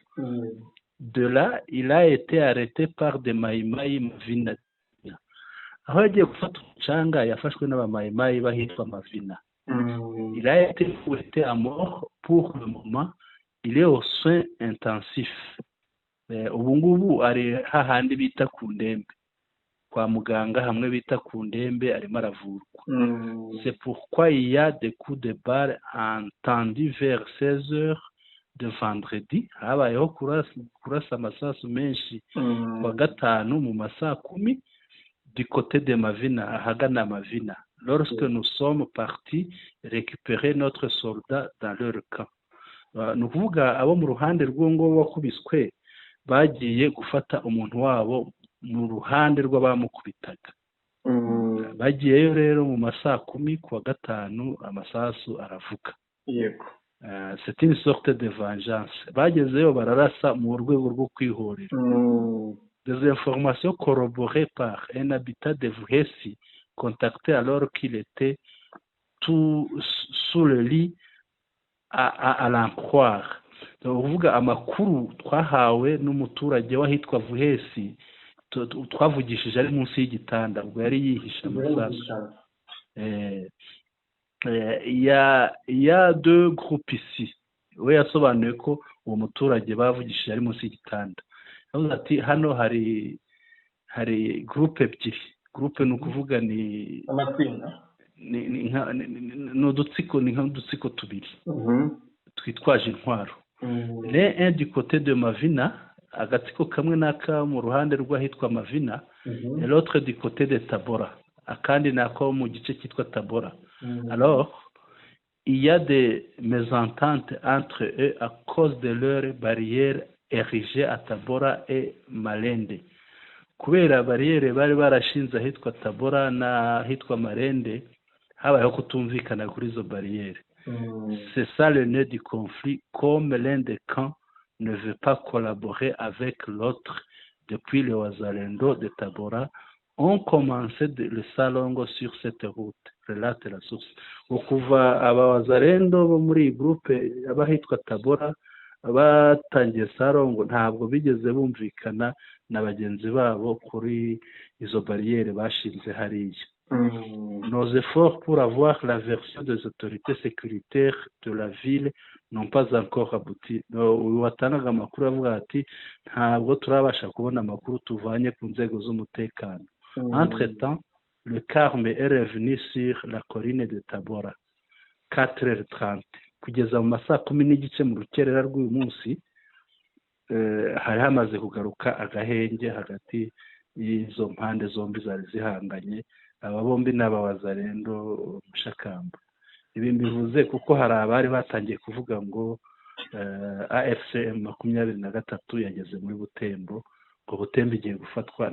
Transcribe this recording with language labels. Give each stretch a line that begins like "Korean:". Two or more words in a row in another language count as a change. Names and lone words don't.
French: De là, il a été arrêté par des Maïmaï Mavina.
Kinyarwanda: Aho yagiye gufata umucanga yafashwe n'abamayimayi bahitwa Mavina.
French: Il a été fouetté à mort. Pour le moment, il est aux soins intensifs.
Kinyarwanda: Ubu ngubu ari hahandi bita ku ndembe, kwa muganga hamwe bita ku ndembe, arimo aravurwa.
French: C'est pourquoi il y a des coups de balle entendus vers 16 heures de vendredi.
Kinyarwanda: Habayeho kurasa amasasu menshi kwa gatanu mu masaa 10
French: du côté de Mavina,
Kinyarwanda: ahagana Mavina,
French: lorsque nous sommes partis récupérer notre soldat dans leur camp.
Kinyarwanda: Ni ukuvuga abo mu ruhande rw'uwo wakubiswe bagiye gufata umuntu wabo mu ruhande rw'abamukubitaga. Bagiyeyo rero mu masaa 10 kuwa gatanu amasasu aravuga. Yego.
French: C'est une sorte de vengeance.
Kinyarwanda: Bagezeyo bararasa mu rwego rwo kwihorera.
French: Des informations corroborées par un habitant de Vuhesi contacté alors qu'il était tout sous le lit à l'en croire.
Kinyarwanda: Uvuga amakuru twahawe n'umuturage wahitwa Vuhesi twavugishije ari munsi y'igitanda, ubwo yari yihishe amasasu.
French: Il y a deux groupes ici.
Kinyarwanda: We yasobanuye ko uwo muturage bavugishije ari munsi y'igitanda. Avuga ati hano hari groupe ebyiri. Groupe ni ukuvuga ni amatsinda, ni udutsiko tubiri twitwaje intwaro.
French: Un du côté de Mavina,
Kinyarwanda: agatsiko kamwe n'aka mu ruhande rw'ahitwa Mavina,
French: et l'autre du côté de Tabora,
Kinyarwanda: akandi nako mu gice cyitwa Tabora.
French: Alors il y a des mésententes entre eux à cause de leurs barrières érigées à Tabora et Malende.
Kinyarwanda: Kubera barrière bari barashinze ahitwa Tabora na ahitwa Malende, habayeho kutumvikana kuri izo barrières.
French: C'est ça le nœud du conflit, comme l'un des camps ne veut pas collaborer avec l'autre. Depuis le Wazalendo de Tabora ont commencé le salongo sur cette route, relate la source.
Kinyarwanda: Ukuva aba Wazalendo bo muri groupe abahitwa Tabora batangiye Sarongo ntabwo bigeze bumvikana na bagenzi babo kuri izo bariyeri bashinze hariya.
French: Nos efforts pour avoir la version des autorités sécuritaires de la ville n'ont pas encore abouti.
Kinyarwanda: Watangaga amakuru avuga ati ntabwo turabasha kubona amakuru tuvanye ku nzego z'umutekano.
French: Entre temps, le Carme est revenu sur la colline de Tabora 4h30
Kinyarwanda: kugeza mu masaa 10:30 mu rukerera rw'uyu munsi. Hari hamaze kugaruka agahenge hagati y'izo mpande zombi zari zihanganye. Aba bombi ni abawazarendo Mushakamba. Ibi bivuze kuko hari abari batangiye kuvuga ngo AFCM 23 yageze muri Butembo, ngo Butembo igiye gufatwa.